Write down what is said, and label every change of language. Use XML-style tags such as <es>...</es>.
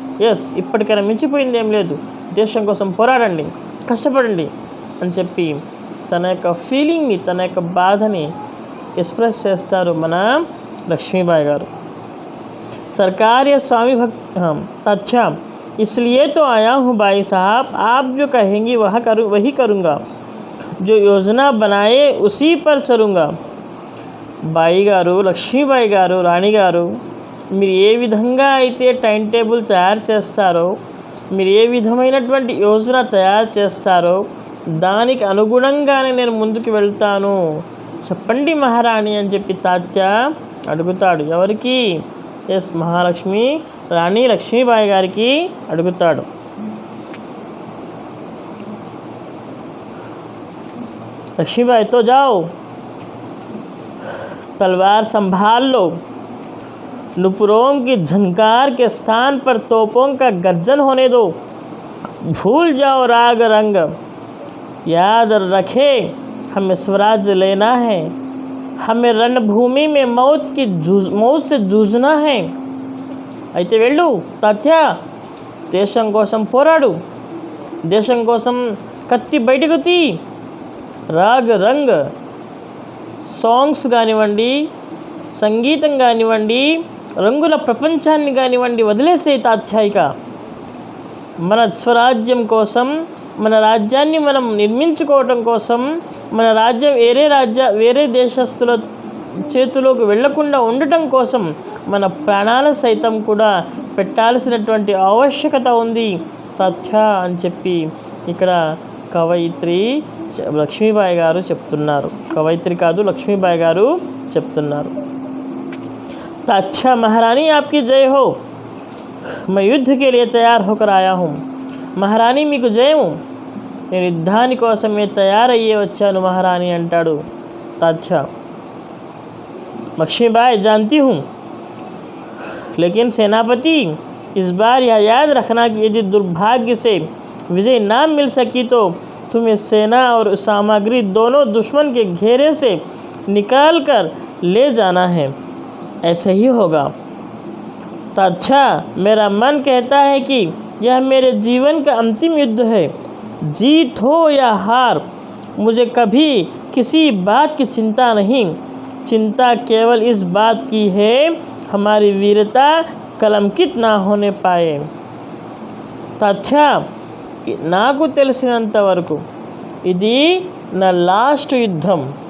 <te>Yes, ఇప్పటికైనా మించిపోయింది ఏం లేదు, దేశం కోసం పోరాడండి, కష్టపడండి అని చెప్పి తన యొక్క ఫీలింగ్ని, తన యొక్క బాధని ఎక్స్ప్రెస్ చేస్తారు మన లక్ష్మీబాయి గారు.</te> <hi>सरकार या स्वामी भक्त अच्छा, इसलिए तो आया हूँ भाई साहब, आप जो कहेंगी वही करूँगा, जो योजना बनाए उसी पर चलूँगा.</hi> <te>బాయి గారు, లక్ష్మీబాయి గారు, రాణి గారు, మీరు ఏ విధంగా అయితే టైం టేబుల్ తయారు చేస్తారో, మీరు ఏ విధమైనటువంటి యోజన తయారు చేస్తారో దానికి అనుగుణంగానే నేను ముందుకు వెళ్తాను చెప్పండి మహారాణి అని చెప్పి తాత్య అడుగుతాడు. ఎవరికి? ఎస్, మహాలక్ష్మి రాణి లక్ష్మీబాయి గారికి అడుగుతాడు.</te> <hi>लक्ष्मीबाई तो जाओ, तलवार संभाल लो, नुपुरों की झंकार के स्थान पर तोपों का गर्जन होने दो, भूल जाओ राग रंग, याद रखे हमें स्वराज्य लेना है, हमें रणभूमि में मौत से जूझना है.</hi> <te>అయితే వెళ్ళు తాత్య, దేశం కోసం పోరాడు, దేశం కోసం కత్తి బయటకు తీ, రాగ్ రంగ్ సాంగ్స్ కానివ్వండి, సంగీతం కానివ్వండి, రంగుల ప్రపంచాన్ని కానివ్వండి వదిలేసే తాత్యాయిక. మన స్వరాజ్యం కోసం, మన రాజ్యాన్ని మనం నిర్మించుకోవటం కోసం, మన రాజ్యం వేరే దేశస్తుల చేతిలోకి వెళ్లకుండా ఉండటం కోసం మన ప్రాణాల సైతం కూడా పెట్టాల్సినటువంటి ఆవశ్యకత ఉంది తాత్య అని చెప్పి ఇక్కడ కవయిత్రి లక్ష్మీబాయి గారు చెప్తున్నారు. కవయిత్రి కాదు, లక్ష్మీబాయి గారు చెప్తున్నారు.</te> <hi>तात्या महारानी आपकी जय हो, मैं युद्ध के लिए तैयार होकर आया हूँ.</hi> <te>महारानी మీకు జయము, నేను యుద్ధాని కోసమే తయారయ్యే వచ్చాను మహారాణి అంటాడు తాత్య.</te> <hi>लक्ष्मीबाई जानती हूँ, लेकिन सेनापति इस बार यह याद रखना कि यदि दुर्भाग्य से विजय ना मिल सकी तो तुम्हें सेना और सामग्री दोनों दुश्मन के घेरे से निकाल कर ले जाना है. ऐसे ही होगा तात्या, मेरा मन कहता है कि यह मेरे जीवन का अंतिम युद्ध है. जीत हो या हार, मुझे कभी किसी बात की चिंता नहीं. चिंता केवल इस बात की है हमारी वीरता कलंकित ना होने पाए.</hi> <te>तात्या, నాకు తెలిసినంత వరకు ఇది నా లాస్ట్ యుద్ధం.</te>